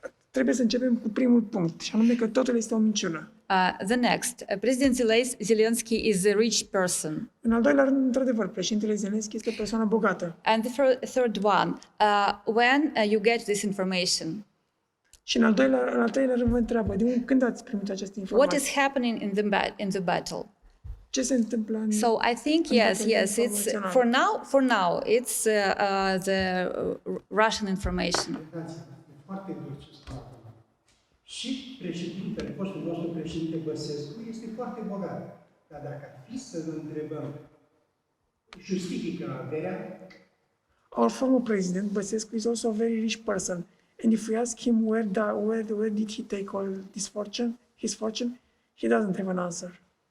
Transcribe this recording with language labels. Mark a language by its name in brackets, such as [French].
[Romanian] Trebuie să începem cu primul punct, și anume că totul este o minciună. [English] The next, President Zelensky is a rich person. [Romanian] În al doilea rând, într-adevăr, președintele Zelensky este o persoană bogată. [English] And the third one, when you get this information, [Romanian] Și în al treilea rând vă întreabă, când ați primit această informație? [English] what is happening in the battle? [Romanian] Ce se întâmplă în... [English] So I think yes, it's for now it's the Russian information. [Romanian] E foarte dur ce spune acum. Și președintele, fostul nostru președinte Băsescu, este foarte bogat. Dar dacă ar fi să-l întrebăm, justifică averea? [English] Our former president, Băsescu, is also a very rich person. And if we ask him where did he take all his fortune, he doesn't have an answer.